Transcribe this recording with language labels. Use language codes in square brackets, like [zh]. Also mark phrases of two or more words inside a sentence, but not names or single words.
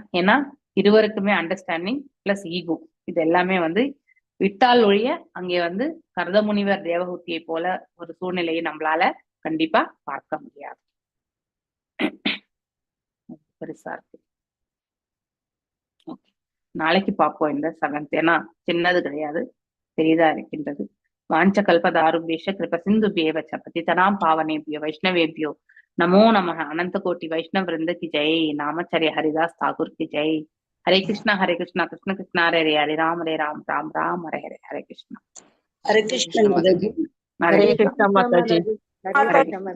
[ta] ஏன்னா இருவருக்குமே [en] understanding plus ego [ta] இது எல்லாமே விட்டால் ஒழிய அங்கே கர்தமுனிவர் தேவகூதியை போல ஒரு சூழ்நிலையை நம்மளால கண்டிப்பா பார்க்க முடியாது. பெருசா இருக்கு. நாளைக்கு பார்ப்போம் இந்த 7th. ஏன்னா சின்னது கிடையாது, பெரிதா இருக்கின்றது. [sa] वाञ्छ कल्पतरुभ्यश कृप सिन्धुभ्येव पतितानां पावनेभ्यो वैष्णवेभ्यो नमो नमः. [hi] अनंत कोटि वैष्णव वृंद की जय. नामचर्य हरिदास ठाकुर की जय. हरे कृष्णा कृष्ण कृष्ण हरे हरे, हरे राम राम राम हरे हरे. हरे कृष्ण हरे कृष्ण माताजी. हरे कृष्ण माताजी.